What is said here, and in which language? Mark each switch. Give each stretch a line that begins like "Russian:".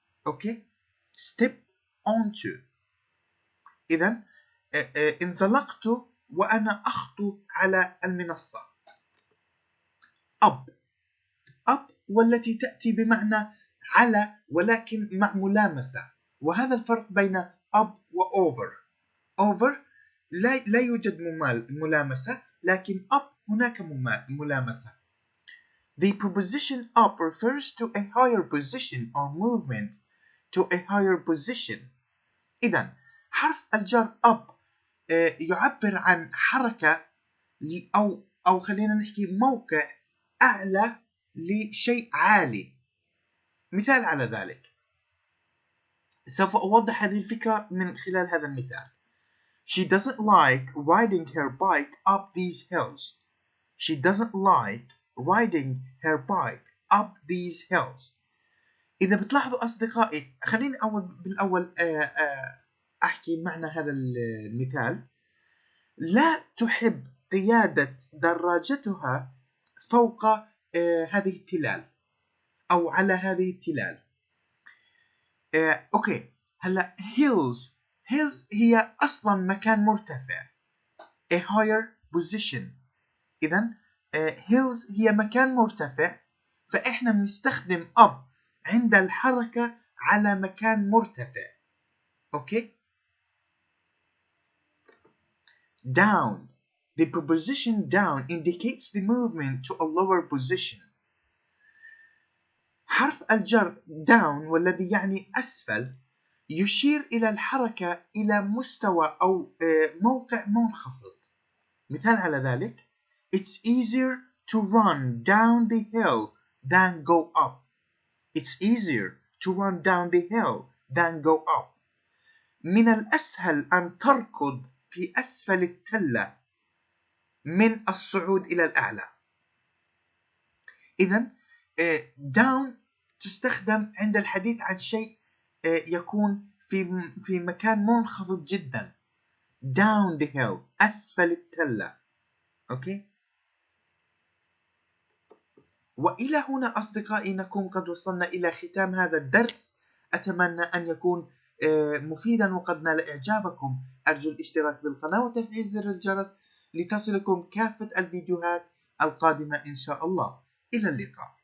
English: Okay? step onto.
Arabic: إذن انزلقت وأنا أخطو على المنصة. up والتي تأتي بمعنى على ولكن مع ملامسة، وهذا الفرق بين up و over. لا يوجد ملامسة، لكن up هناك ملامسة.
English: The preposition up refers to a higher position or movement to a higher position.
Arabic: إذن حرف الجر up يعبر عن حركة أو خلينا نحكي موقع أعلى لشيء عالي. مثال على ذلك، سوف أوضح هذه الفكرة من خلال هذا المثال.
English: She doesn't like riding her bike up these hills. She doesn't like riding her bike up these hills.
Arabic: إذا بتلاحظوا أصدقائي، خليني بالأول أحكي معنى هذا المثال. لا تحب قيادة دراجتها فوق هذه التلال أو على هذه التلال. أوكي، هلا hills هي أصلا مكان مرتفع،
English: a higher position.
Arabic: إذن hills هي مكان مرتفع، فإحنا بنستخدم up عند الحركة على مكان مرتفع. أوكي.
English: down. The preposition down indicates the movement to a lower position.
Arabic: حرف الجر down والذي يعني أسفل يشير إلى الحركة إلى مستوى أو موقع منخفض. مثال على ذلك:
English: It's easier to run down the hill than go up. It's easier to run down the hill than go up.
Arabic: من الأسهل أن تركض في أسفل التلة من الصعود إلى الأعلى. إذن down تستخدم عند الحديث عن شيء يكون في مكان منخفض جدا.
English: down the hill
Arabic: أسفل التلة. أوكي. وإلى هنا أصدقائي نكون قد وصلنا إلى ختام هذا الدرس. أتمنى أن يكون مفيدا وقد نال إعجابكم. أرجو الاشتراك بالقناة وتفعيل زر الجرس لتصلكم كافة الفيديوهات القادمة إن شاء الله. إلى اللقاء.